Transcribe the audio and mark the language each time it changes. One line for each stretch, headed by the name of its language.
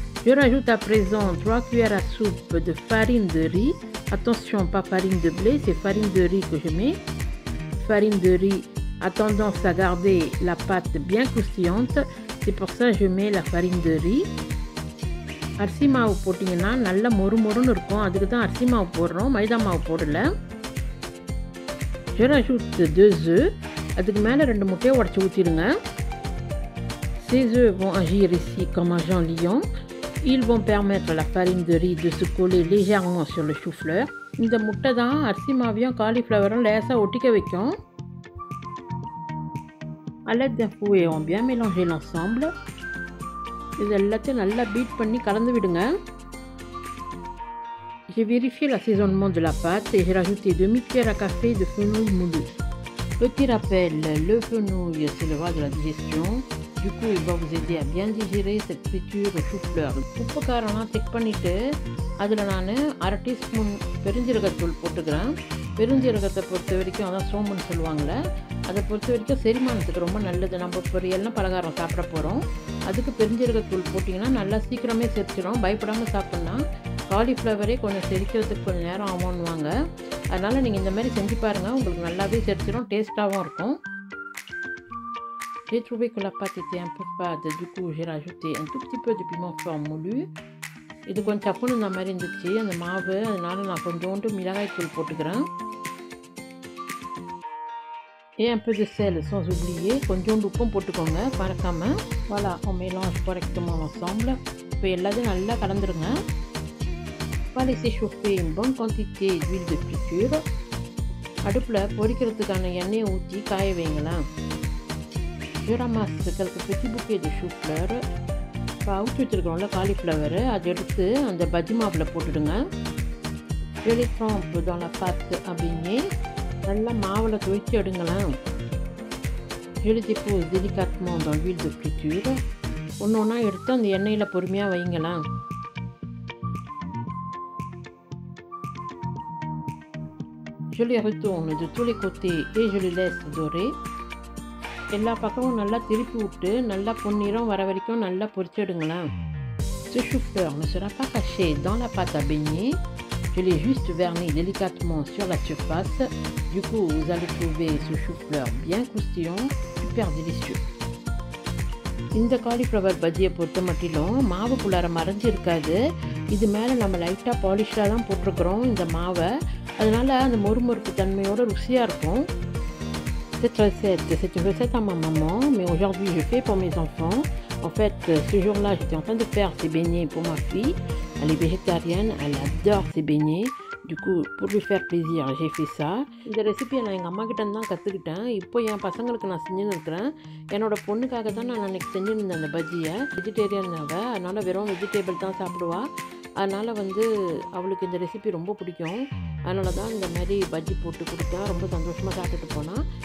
French: Je rajoute à présent 3 cuillères à soupe de farine de riz. Attention, pas farine de blé, c'est farine de riz que je mets. Farine de riz a tendance à garder la pâte bien croustillante. C'est pour ça que je mets la farine de riz.
Tamil: அரிசி மாவு போட்டிங்கன்னா நல்லா மொறுமொறுன்னு இருக்கும். அதுக்கு தான் அரிசி மாவு போடுறோம், மைதா மாவு போடல.
French: Je rajoute 2 œufs.
Tamil: அதுக்கு மேலே 2 முட்டையை உடச்சி ஊற்றிடுங்க.
French: Ces œufs vont agir ici comme agent liant. Ils vont permettre à la farine de riz de se coller légèrement sur le chou-fleur.
Tamil: இந்த முட்டை தான் அரிசி மாவையும் காலிஃப்ளவரும் லேசாக ஒட்டிக்க வைக்கும்.
French: À l'aide d'un fouet, on bien mélanger l'ensemble.
Tamil: இது எல்லாத்தையும் நல்லா பீட் பண்ணி கலந்து விடுங்க.
French: J'ai vérifié l'assaisonnement de la pâte et j'ai rajouté demi-cuillère à café de fenouil moulu. Petit rappel, le fenouil c'est le roi de la digestion. Du coup, il va vous aider à bien digérer cette friture au chou-fleur.
Tamil: உப்பு காரம்லாம் check பண்ணிவிட்டு அதில் நான் 1/2 teaspoon பெருஞ்சீரகத்தூள் போட்டுக்கிறேன். பெருஞ்சீரகத்தை பொறுத்த வரைக்கும் அதான் சோம்புன்னு சொல்லுவாங்கள்ல, அதை பொறுத்த வரைக்கும் செரிமானத்துக்கு ரொம்ப நல்லது. நம்ம பொரியல்லாம் பலகாரம் சாப்பிட போகிறோம். அதுக்கு பெருஞ்சீரகத்தூள் போட்டிங்கன்னா நல்லா சீக்கிரமே செரிச்சிடும். பயப்படாமல் சாப்பிட்னா காலிஃப்ளவரே கொஞ்சம் செரிக்கிறதுக்கு கொஞ்சம் நேரம் ஆகும்னுவாங்க. அதனால் நீங்கள் இந்த மாதிரி செஞ்சு பாருங்கள், உங்களுக்கு நல்லாவே செரிச்சிடும், டேஸ்ட்டாகவும் இருக்கும்.
French: J'ai trouvé que la pâte était un peu fade, du coup j'ai rajouté un tout petit peu de piment fort moulu.
Tamil: இது கொஞ்சம் சப்புன்னு இந்த மாதிரி இருந்துச்சு அந்த மாவு, அதனால் நான் கொஞ்சோண்டு மிளகாய் தூள் போட்டுக்கிறேன்.
French: Et un peu de sel sans oublier,
Tamil: கொஞ்சோண்டு உப்பும் போட்டுக்கோங்க மறக்காமல்.
French: Voilà, on mélange correctement l'ensemble.
Tamil: இப்போ எல்லாத்தையும் நல்லா கலந்துருங்க.
French: On va laisser chauffer une bonne quantité d'huile de friture.
Tamil: அடுப்பில் பொரிக்கிறதுக்கான எண்ணெயை ஊற்றி காய வைங்களேன்.
French: Je ramasse quelques petits bouquets de chou-fleur.
Tamil: இப்போ அவுச்சு வச்சுருக்கோம்ல காலிஃப்ளவரு, அதை எடுத்து அந்த பஜ்ஜி மாவில் போட்டுடுங்க.
French: Je les trempe dans la pâte à baigner.
Tamil: நல்லா மாவில் துவைச்சி எடுங்களேன்.
French: Je les dépose délicatement dans l'huile de friture.
Tamil: ஒன்று ஒன்றா எடுத்து அந்த எண்ணெயில் பொறுமையாக வைங்களேன்.
French: Je les retourne de tous les côtés et je les laisse dorer.
Tamil: எல்லா பக்கமும் நல்லா திருப்பி விட்டு நல்லா பொன்னிறம் வர வரைக்கும் நல்லா பொரிச்செடுங்களேன்.
French: Ce chou-fleur ne sera pas caché dans la pâte à baigner. Je l'ai juste verni délicatement sur la surface. Du coup, vous allez trouver ce chou-fleur bien croustillant, super délicieux.
Tamil: இந்த காலிஃப்ளவர் பஜ்ஜியை பொறுத்த மட்டிலும் மாவுக்குள்ளார மறைஞ்சி இருக்காது. இது மேலே நம்ம லைட்டாக பாலிஷ்டாக தான் போட்டிருக்கிறோம் இந்த மாவை. அதனால் அந்த மொறுமொறுப்பு தன்மையோட ருசியாக இருக்கும்.
French: Cette recette, c'est une recette à ma maman, mais aujourd'hui je fais pour mes enfants. En fait, ce jour-là, j'étais en train de faire ces beignets pour ma fille. Elle est végétarienne, elle adore ces beignets. Du coup, pour lui faire plaisir, j'ai fait ça.
Tamil: இந்த ரெசிபியை நான் எங்கள் அம்மா கிட்ட தான் கற்றுக்கிட்டேன். இப்போ என் பசங்களுக்கு நான் செஞ்சுன்னு இருக்கிறேன். என்னோடய பொண்ணுக்காக தான் நான் அன்றைக்கி செஞ்சுருந்தேன் அந்த பஜ்ஜியை. வெஜிடேரியன் அவள், அதனால் வெறும் வெஜிடேபிள் தான் சாப்பிடுவாள். அதனால் அவளுக்கு இந்த ரெசிபி ரொம்ப பிடிக்கும். அதனால தான் இந்த மாதிரி பஜ்ஜி போட்டு கொடுத்தா ரொம்ப சந்தோஷமாக சாப்பிட்டுட்டு போனால்.